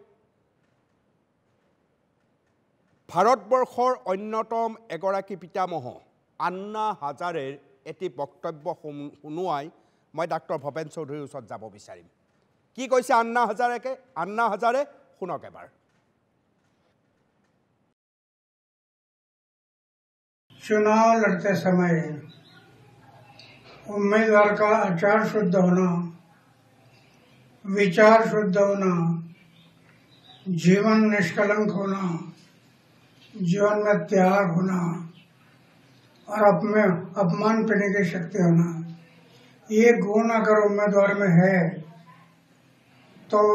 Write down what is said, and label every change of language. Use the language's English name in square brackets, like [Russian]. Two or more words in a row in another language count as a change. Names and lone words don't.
[Assamese] ভাৰতবৰ্ষৰ অন্যতম এগৰাকী পিতামহ আন্না হাজাৰেৰ এটি বক্তব্য শুনুৱাই মই ডাক্তৰ ভৱেন চৌধুৰীৰ ওচৰত যাব বিচাৰিম কি কৈছে আন্না হাজাৰে শুনক এবাৰ [Hindi] चुनाव लड़ते समय उम्मीदवार का आचार शुद्ध होना विचार शुद्ध होना जीवन निष्कलंक होना जीवन में त्याग होना और अपमान करने की शक्ति होना ये गुण अगर उम्मीदवार में है तो